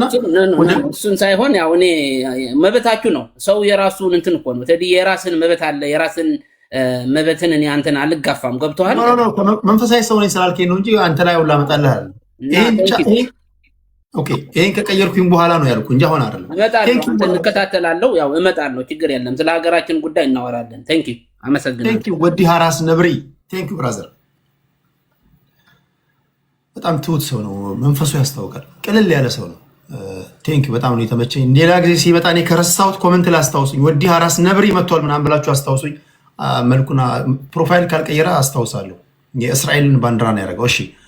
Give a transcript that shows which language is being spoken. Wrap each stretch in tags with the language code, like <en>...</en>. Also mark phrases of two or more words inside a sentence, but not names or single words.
<am>እሱን ሳይሆን ያው እኔ መብታችሁ ነው። ሰው የራሱን እንትን እኮ ነው። ተዲ የራስን መብት አለ። የራስን መብትን እኔ አንተን አልጋፋም። ገብቶሃል? መንፈሳዊ ሰው ነኝ ስላልከኝ ነው እንጂ አንተ ላይ ሁላ እመጣልሃለሁ። ይሄን ከቀየርኩኝ በኋላ ነው ያልኩ እንጂ አሁን አይደለም። እመጣለሁ፣ እንከታተላለሁ። ያው እመጣለሁ፣ ችግር የለም። ስለ ሀገራችን ጉዳይ እናወራለን። ታንኪ አመሰግናለሁ። ወዲ ሀራስ ነብሪ</am> <en>Thank you brother።</en> <am>በጣም ትሁት ሰው ነው። መንፈሱ ያስታውቃል። ቅልል ያለ ሰው ነው።</am> <en>Thank you</en> <am>በጣም ነው የተመቸኝ። ሌላ ጊዜ ሲመጣ እኔ ከረሳሁት ኮመንት ላይ አስታውሱኝ። ወዲ ሀራስ ነብሪ መጥቷል ምናምን ብላችሁ አስታውሱኝ። መልኩና ፕሮፋይል ካልቀየረ አስታውሳለሁ። የእስራኤልን ባንዲራ ነው ያደረገው። እሺ</am>